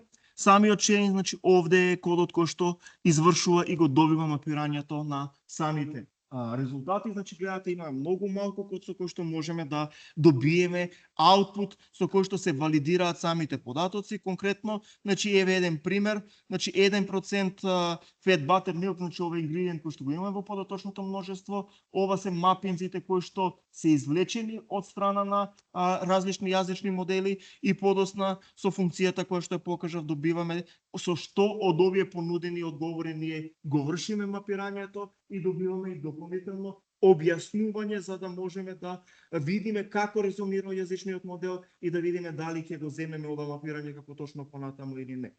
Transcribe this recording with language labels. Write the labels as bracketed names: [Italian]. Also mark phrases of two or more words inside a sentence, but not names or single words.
[Macedonian] Самиот чейн, значи овде е кодот кој што извршува и го добива мапирањето на самите резултати. Значи гледате, има многу малку код со кој што можеме да добиеме аутпут со кој што се валидираат самите податоци. Конкретно, значи еве еден пример, значи [English] 1% fat butter milk, [Macedonian] значи ова ингредиент кој што го имаме во податочното множество, ова се мапинзите кои што се извлечени од страна на различни јазични модели и подосна со функцијата која што ја покажав добиваме со што од овие понудени одговори ние го вршиме мапирањето и добиваме и дополнително објаснување за да можеме да видиме како резонира јазичниот модел и да видиме дали ќе го земеме ова мапирање како точно понатаму или не.